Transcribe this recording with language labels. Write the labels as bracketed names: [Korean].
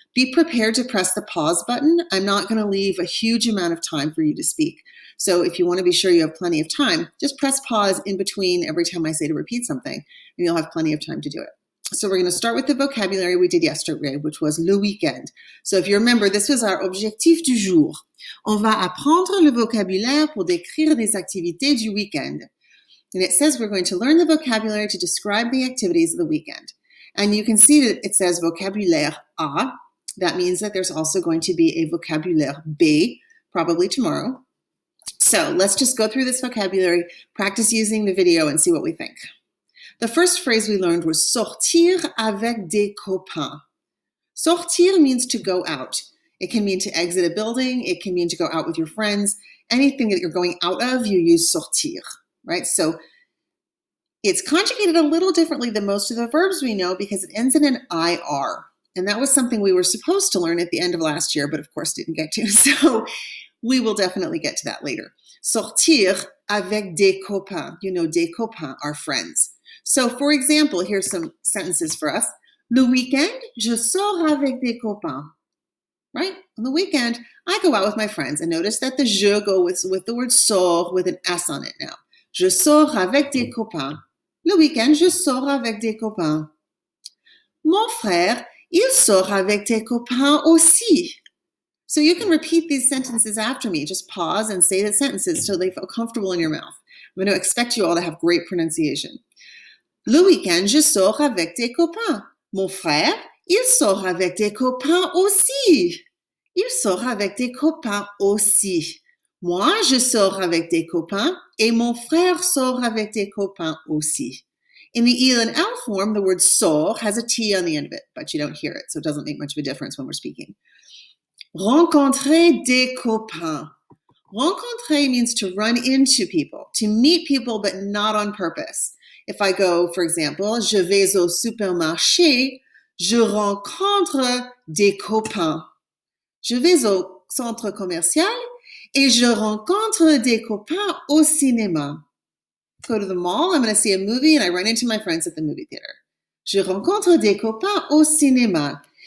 [English] Be prepared to press the pause button. I'm not going to leave a huge amount of time for you to speak. So if you want to be sure you have plenty of time, just press pause in between every time I say to repeat something, and you'll have plenty of time to do it. So we're going to start with the vocabulary we did yesterday, which was [French] le week-end. [English] So if you remember, this was our [French] objectif du jour. On va apprendre le vocabulaire pour décrire les activités du week-end. [English] And it says we're going to learn the vocabulary to describe the activities of the weekend. And you can see that it says vocabulaire A. That means that there's also going to be a vocabulaire B, probably tomorrow. So let's just go through this vocabulary, practice using the video, and see what we think. The first phrase we learned was [French] sortir avec des copains. [English] Sortir means to go out. It can mean to exit a building. It can mean to go out with your friends. Anything that you're going out of, you use sortir, right? So it's conjugated a little differently than most of the verbs we know because it ends in an IR. And that was something we were supposed to learn at the end of last year, but of course didn't get to. So we will definitely get to that later. [French] Sortir avec des copains. [English] You know, des copains are friends. So for example, here's some sentences for us. [French] Le week-end, je sors avec des copains. [English] Right? On the weekend, I go out with my friends. And notice that the je go with the word sors with an S on it now. [French] Je sors avec des copains. Le week-end, je sors avec des copains. Mon frère, il sort avec des copains aussi. [English] So you can repeat these sentences after me. Just pause and say the sentences so they feel comfortable in your mouth. I'm going to expect you all to have great pronunciation. [French] Le week-end, je sors avec des copains. Mon frère, il sort avec des copains aussi. Il sort avec des copains aussi. Moi, je sors avec des copains et mon frère sort avec des copains aussi. [English] In the il and L form, the word sort has a T on the end of it, but you don't hear it, so it doesn't make much of a difference when we're speaking. [French] Rencontrer des copains. [English] Rencontrer means to run into people, to meet people, but not on purpose. If I go, for example, [French] je vais au supermarché, je rencontre des copains. Je vais au centre commercial et je rencontre des copains au cinéma. [English] Go to the mall, I'm going to see a movie, and I run into my friends at the movie theater. [French] Je rencontre des copains au cinéma.